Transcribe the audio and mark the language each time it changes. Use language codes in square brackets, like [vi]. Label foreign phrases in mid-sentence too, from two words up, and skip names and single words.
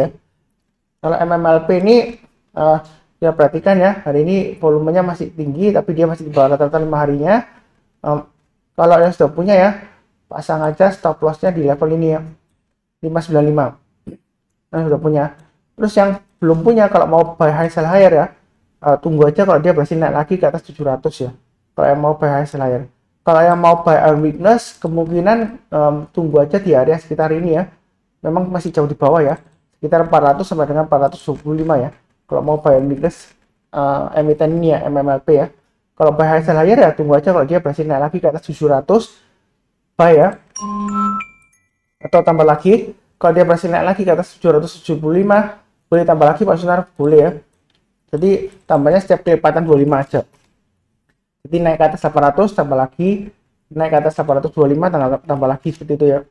[id] Kalau MMLP ini ya perhatikan ya, hari ini volumenya masih tinggi tapi dia masih di bawah rata-rata 5 harinya. Kalau yang sudah punya ya, pasang aja [en] stop lossnya [id] di level ini ya, 595. Yang sudah punya. Terus yang belum punya, kalau mau [en] buy high sell higher [id] ya, tunggu aja kalau dia berhasil naik lagi ke atas 700 ya. Kalau yang mau [en] buy high sell higher. [id] Kalau yang mau [en] buy on weakness, [id] kemungkinan tunggu aja di area sekitar ini ya. Memang masih jauh di bawah ya, sekitar 400 sampai dengan 425 ya. Kalau mau [en] buy on weakness [id] emiten ini ya, MMLP ya. Kalau [en] buy high sell higher [id] ya tunggu aja kalau dia berhasil naik lagi ke atas 700 buy ya. Atau tambah lagi kalau dia berhasil naik lagi ke atas 775 boleh tambah lagi Pak Sunar, boleh ya. Jadi tambahnya setiap kelipatan 25 aja. Jadi naik ke atas 800 tambah lagi, naik ke atas 825 tambah lagi seperti itu ya.